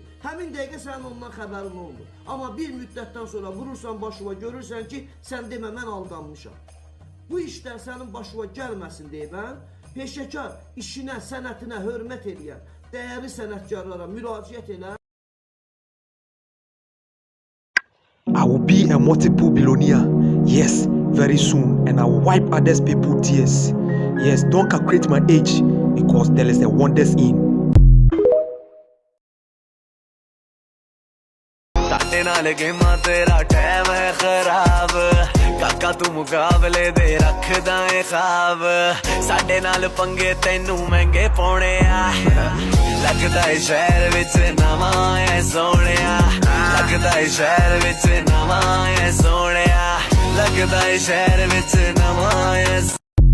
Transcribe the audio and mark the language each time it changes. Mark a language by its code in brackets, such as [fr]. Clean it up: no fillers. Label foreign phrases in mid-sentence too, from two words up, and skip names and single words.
[az] Həmin dəqiqə sənin ondan xəbərin olmur. Amma bir müddətdən sonra vurursan başıva, görürsən ki, sən demə, mən aldanmışam. Bu işlər sənin başıva gəlməsin deyibən, peşəkar işinə, sənətinə hörmət eləyən, dəyərli sənətkarlara müraciət elə. [en] I will be a multiple billionaire, yes, very soon, and I will wipe others people's tears. Yes, don't calculate my age, because there is a wonders in. [pa] ਸਾਡੇ ਨਾਲ ਗੇਮਾਂ ਤੇਰਾ ਟਾਈਮ ਹੈ ਖਰਾਬ ਕਾਕਾ ਤੂੰ ਮੁਕਾਬਲੇ ਦੇ ਰੱਖਦਾ ਏ ਖਾਬ ਸਾਡੇ ਨਾਲ ਪੰਗੇ ਤੈਨੂੰ ਮਹਿੰਗੇ ਪਾਉਣੇ ਆ ਲੱਗਦਾ ਏ ਸ਼ਹਿਰ ਵਿੱਚ ਨਵਾਂ ਐ ਸੋਹਣਿਆ ਲੱਗਦਾ ਏ ਸ਼ਹਿਰ ਵਿੱਚ ਨਵਾਂ ਐ ਸੋਹਣਿਆ ਲੱਗਦਾ ਏ ਸ਼ਹਿਰ ਵਿੱਚ ਨਵਾਂ ਐ